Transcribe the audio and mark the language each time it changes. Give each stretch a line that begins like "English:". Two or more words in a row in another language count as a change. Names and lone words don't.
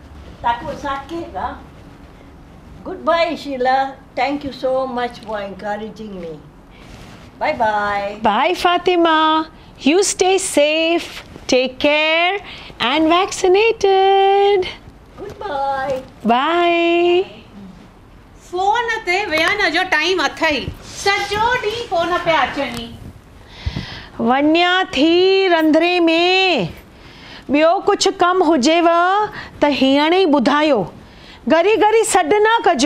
Malay: Takut sakit lah. Goodbye, Sheila.
English: Thank you so much for encouraging me. Bye-bye. Bye, Fatima. You stay safe, take care, and vaccinated. Goodbye. Bye.
Sindhi: फोन ते वेहण जो टाइम अथई, सॼो ॾींहुं फोन पिया अचनि। वञा थी रंधिणे में। ॿियो कुझु कमु हुजेव त हींअर ई ॿुधायो। घड़ी घड़ी सॾु न कजो।